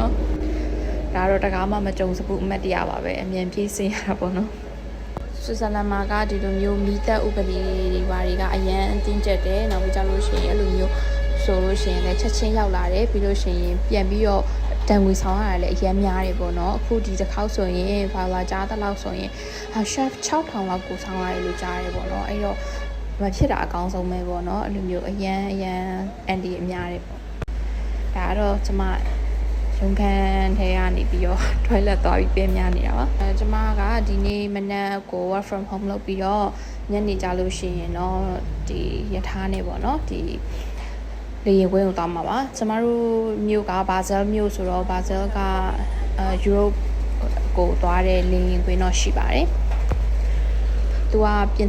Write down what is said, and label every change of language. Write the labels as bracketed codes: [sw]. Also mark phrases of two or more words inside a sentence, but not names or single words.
[my] နော်ဒါတော့တကားမှမကြုံစဘူးအမှတ်တရပါပဲအမြန်ပြေးဆင်းရတာပေါ့နော်ဆွစ်ဇာလန်မှာကဒီလိုမျိုးမိသက်ဥပဒေတွေဘာတွေကအရန်တင်းကျပ်တယ်နောက်ပြီးကြလို့ရှိရင်အဲ့လိုမျိုးဆိုလို့ရှိရင်လည်းချက်ချင်းရောက်လာတယ်ပြီးလို့ရှိရင်ပြန်ပြီးတော့တန်ငွေဆောင်ရတယ်လည်းအရင်များတယ်ပေါ့နော်အခုဒီတစ်ခေါက်ဆိုရင်ဘာလာကြားတဲ့လောက်ဆိုရင် chef 6000လောက်ကိုဆောင်ရတယ်လို့ကြားတယ်ပေါ့နော်အဲ့တော့မဖြစ်တာအကောင်းဆုံးပဲပေါ့နော်အဲ့လိုမျိုးအရန်အန်ဒီ အများတယ်ပေါ့ဒါကတော့ကျမရုံးခန်းထဲကနေပြီးတော့ toilet သွားပြီးပြင်များနေတာပါကျမကဒီနေ့မနက်ကို [en] work from home [my] လုပ်ပြီးတော့ညနေကြလို့ရှိရင်တော့ဒီရထားနေပေါ့နော်ဒီလေယာဉ်ကွင်းကိုသွားမှာပါကျမတို့မြို့ကဘာဇယ်မြို့ဆိုတော့ဘာဇယ်ကယူရိုပကိုသွားတဲ့လေယာဉ်ကွင်းတော့ရှိပါတယ်သူကပြင်သ